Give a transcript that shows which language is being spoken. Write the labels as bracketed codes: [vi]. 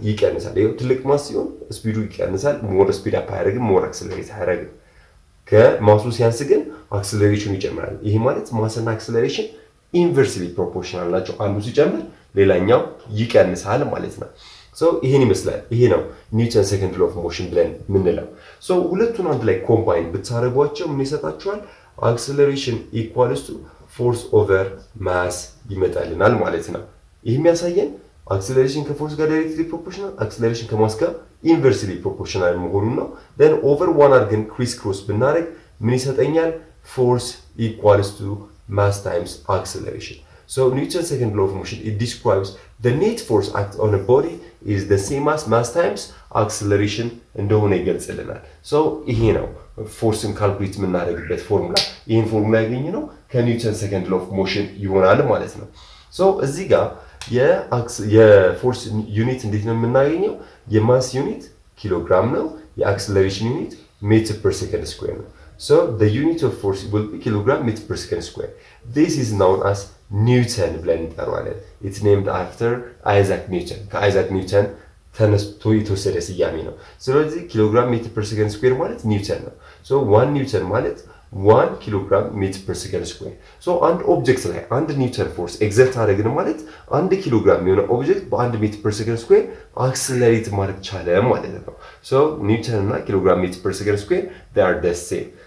[am] ይቀንሳል። ይሄው ትልቅ ማስ ሲሆን ስፒዱ ይቀንሳል፣ ሞር ስፒድ አፕ አያደርግም፣ ሞር አክሰለሬት አያደርግም። ከማሱ ሲያንስ ግን አክሰለሬሽኑ ይጨምራል። ይሄ ማለት ማስና አክሰለሬሽን ኢንቨርስሊ ፕሮፖርሽናል ናቸው። አንዱ ሲጨምር ሌላኛው ይቀንሳል ማለት ነው። ይሄን ይመስላል። ይሄ ነው ኒውተን ሰከንድ ሎው ኦፍ ሞሽን ብለን የምንለው። ሁለቱን አንድ ላይ ኮምባይን ብታደርጓቸው ምን ይሰጣችኋል? አክሰለሬሽን ኢኳልስ ቱ ፎርስ ኦቨር ማስ ይመጣልናል ማለት ነው። ይህ የሚያሳየን አክሰለሬሽን ከፎርስ ጋር ዳይሬክትሊ ፕሮፖርሽናል፣ አክሰለሬሽን ከማስ ጋር ኢንቨርስሊ ፕሮፖርሽናል መሆኑን ነው። [en] then [am] ኦቨር ዋን አድርገን ክሪስ ክሮስ ብናደርግ ምን ይሰጠኛል? [en] ፎርስ ኢኳልስ ቱ ማስ ታይምስ acceleration. So Newton's second law of motion, it describes the net force act on a body is the same as mass times acceleration [am] እንደሆነ ይገልጽልናል። so ይሄ ነው ፎርስን ካልኩሌት የምናደርግበት ፎርሙላ። ይሄን ፎርሙላ ያገኘነው ከኒውተን ሰከንድ ሎው ኦፍ ሞሽን ይሆናል ማለት ነው። so እዚህ ጋር የፎርስ ዩኒት እንዴት ነው የምናገኘው? የማስ ዩኒት ኪሎግራም ነው። የአክሰለሬሽን ዩኒት ሜትር ፐር ሰከንድ ስኩዌር ነው። [en] so the unit of force will be kilogram meter per second square. This is known as Newton [am] ብለን እንጠራዋለን። [en] It's named after Isaac Newton. [am] ከአይዛክ ኒውተን ተነስቶ የተወሰደ ስያሜ ነው። ስለዚህ ኪሎግራም ሜትር ፐር ሰከንድ ስኩዌር ማለት ኒውተን ነው። so 1 ኒውተን ማለት 1 ኪሎግራም ሜትር ፐር ሰከንድ ስኩዌር። so አንድ ኦብጀክት ላይ አንድ ኒውተን ፎርስ ኤግዘርት አደረግን ማለት 1 ኪሎግራም የሆነ ኦብጀክት በ1 ሜትር ፐር ሰከንድ ስኩዌር አክሰለሬት ማድረግ ቻለ ማለት ነው። so ኒውተን እና ኪሎግራም ሜትር ፐር ሰከንድ ስኩዌር [en] they are the same.